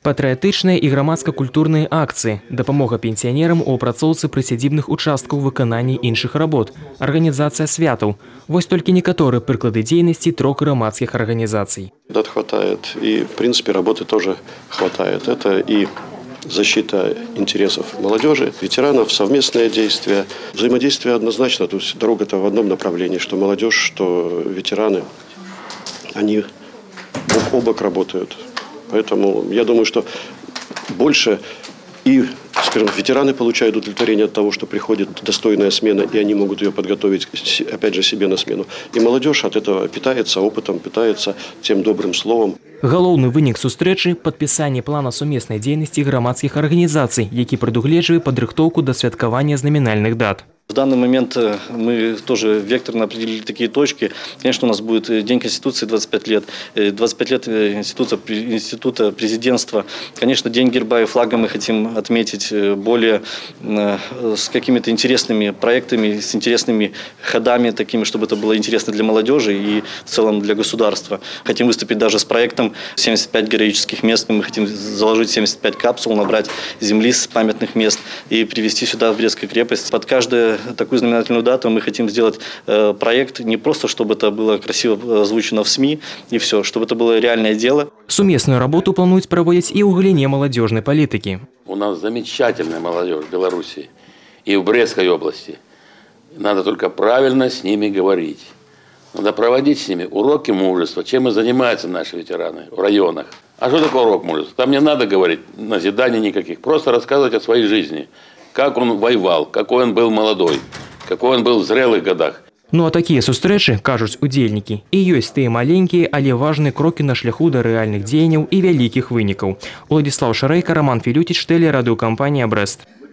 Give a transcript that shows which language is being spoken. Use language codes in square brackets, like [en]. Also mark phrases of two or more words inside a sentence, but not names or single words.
[be] Патрыятычныя і грамадска-культурныя акцыі, дапамога пенсіянерам у апрацоўцы прысядзібных участкаў выканання іншых работ, арганізацыя святаў. Вось толькі некаторыя прыклады дзейнасці 3 грамадских организаций. [ru] Дат хватает, и в принципе работы тоже хватает. Это и защита интересов молодежи, ветеранов, совместные действия. Взаимодействие однозначно, то есть дорога-то в одном направлении, что молодежь, что ветераны, они бок о бок работают. Поэтому я думаю, что больше и, скажем, ветераны получают удовлетворение от того, что приходит достойная смена, и они могут ее подготовить, опять же, себе на смену. И молодежь от этого питается опытом, питается тем добрым словом. [be] Галоўны вынік сустрэчы – падпісанне плана сумеснай дзейнасці грамадскіх арганізацый, які прадугледжвае падрыхтоўку да святкавання знамінальных дат. [ru] В данный момент мы тоже векторно определили такие точки. Конечно, у нас будет День Конституции 25 лет, 25 лет института президентства. Конечно, День герба и флага мы хотим отметить более с какими-то интересными проектами, с интересными ходами, такими, чтобы это было интересно для молодежи и в целом для государства. Хотим выступить даже с проектом 75 героических мест. Мы хотим заложить 75 капсул, набрать земли с памятных мест и привезти сюда, в Брестскую крепость. Под каждую такую знаменательную дату мы хотим сделать проект не просто, чтобы это было красиво озвучено в СМИ и все, чтобы это было реальное дело. [be] Сумесную работу плануюць праводзіць і ў галіне маладзёжнай палітыкі. [ru] У нас замечательная молодежь в Беларуси и в Брестской области. Надо только правильно с ними говорить. Надо проводить с ними уроки мужества, чем и занимаются наши ветераны в районах. А что такое урок мужества? Там не надо говорить назиданий никаких, просто рассказывать о своей жизни. Как он воевал, какой он был молодой, какой он был в зрелых годах. [be] Ну а такія сустрэчы, кажуць удзельнікі, і ёсць тыя маленькія, але важныя крокі на шляху да рэальных дзеянняў і вялікіх вынікаў. Уладзіслаў Шарэйка, Роман Філюціч, тэлерадыёкампанія «Брэст».